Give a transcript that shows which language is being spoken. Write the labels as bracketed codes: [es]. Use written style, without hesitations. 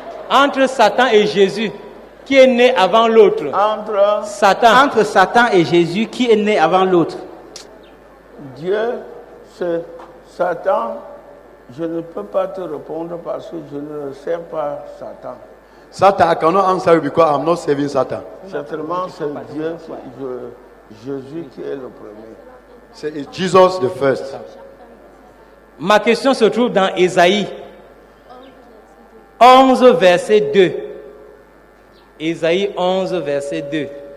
[fr] Entre Satan et Jésus, qui est né avant l'autre. entre Satan. Entre Satan et Jésus, qui est né avant l'autre? Dieu, c'est Satan. Je ne peux pas te répondre parce que je ne sers pas Satan. [en] Satan, I cannot answer you because I'm not serving Satan. [fr] Certainement, c'est Dieu, Jésus qui est le premier. [en] Say it's Jesus the first. [fr] Ma question se trouve dans Ésaïe 11, verset 2. Ésaïe 11, verset 2.